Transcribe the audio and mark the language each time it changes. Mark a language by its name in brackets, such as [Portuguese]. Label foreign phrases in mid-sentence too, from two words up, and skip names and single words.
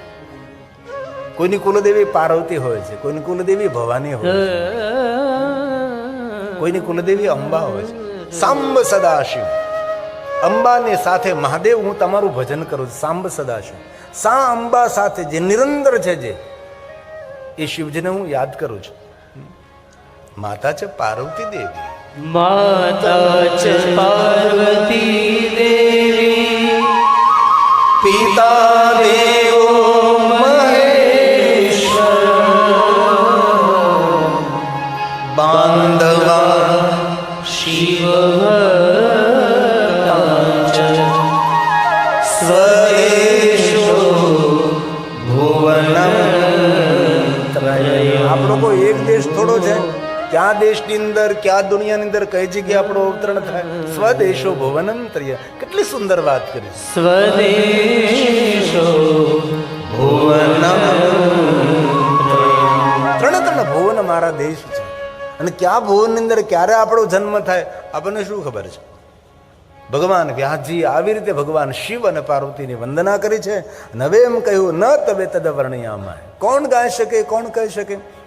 [Gujarati] કોઈની કુલદેવી પાર્વતી હોય છે, કોઈની કુલદેવી ભવાની હોય છે, કોઈની કુલદેવી અંબા હોય છે. સાંબ સદાશિવ, અંબાની સાથે મહાદેવ હું તમારું ભજન કરું છું. સાંબ સદાશિવ, સા અંબા સાથે જે નિરંતર છે, જે એ શિવજીને હું યાદ કરું છું. માતા છે પાર્વતી દેવી, [Sanskrit] माता च पार्वती देवी, પિતા देवो महेश्वर, બાંધવા शिव स्वदेशो [Gujarati] ભુવનમ. આપ લોકો એક દેશ થોડો છે. ક્યાં દેશની અંદર, ક્યાં દુનિયાની અંદર કઈ જગ્યાએ આપણો અવતરણ થાય? [Sanskrit] સ્વદેશો ભુવનંત્રય. [Gujarati] કેટલી સુંદર વાત કરી. [Sanskrit] स्वदेशो भुवनम्. [Gujarati] ત્રણે ત્રણ ભુવન મારા દેશ છે. અને ક્યાં ભુવનની અંદર ક્યારે આપણો જન્મ થાય આપણને શું ખબર છે? ભગવાન વ્યાસજી આવી રીતે ભગવાન શિવ અને પાર્વતીની વંદના કરી છે. અને હવે એમ કહ્યું, [Sanskrit] ન તવે તદ વર્ણયામાય. [Gujarati] કોણ ગાઈ શકે, કોણ કહી શકે?